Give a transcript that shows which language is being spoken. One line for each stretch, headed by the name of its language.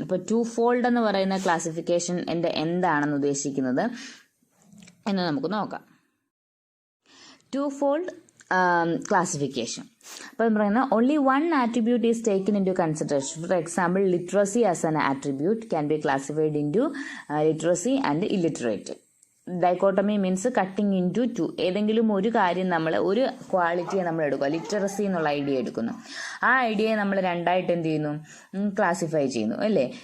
Malayalam: ഇപ്പോൾ to fold എന്ന് പറയുന്ന ക്ലാസിഫിക്കേഷൻ എന്താണെന്ന് ഉദ്ദേശിക്കുന്നത് എന്ന് നമുക്ക് നോക്കാം.
English: Two fold classification.
Malayalam: അപ്പോൾ പറയുന്നത്
English: only one attribute is taken into consideration. For example, literacy as an attribute can be classified into literacy and illiterate. Dichotomy means cutting into two.
Malayalam: ഏതെങ്കിലും ഒരു കാര്യം നമ്മൾ, ഒരു ക്വാളിറ്റിയെ നമ്മൾ എടുക്കുക, ലിറ്ററസി എന്നുള്ള ഐഡിയ എടുക്കുന്നു. ആ ഐഡിയയെ നമ്മൾ രണ്ടായിട്ട് എന്ത് ചെയ്യുന്നു, ക്ലാസിഫൈ ചെയ്യുന്നു അല്ലേ.